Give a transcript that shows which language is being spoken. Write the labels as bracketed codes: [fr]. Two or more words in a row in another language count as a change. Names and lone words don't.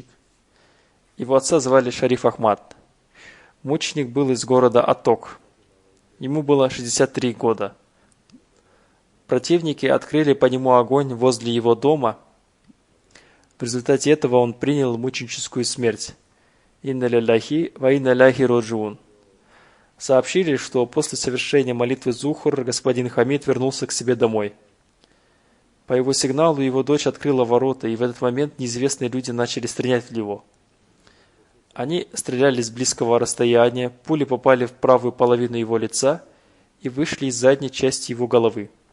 [ru] Его отца звали Шариф Ахмад. Мученик был из города Аток. Ему было 63 года. Противники открыли по нему огонь возле его дома, В результате этого он принял мученическую смерть. [ar] «إنا لله وإنا إليه راجعون». [ru] Сообщили, что после совершения молитвы Зухур господин Хамид вернулся к себе домой. По его сигналу его дочь открыла ворота, и в этот момент неизвестные люди начали стрелять в него. Они стреляли с близкого расстояния, пули попали в правую половину его лица и вышли из задней части его головы.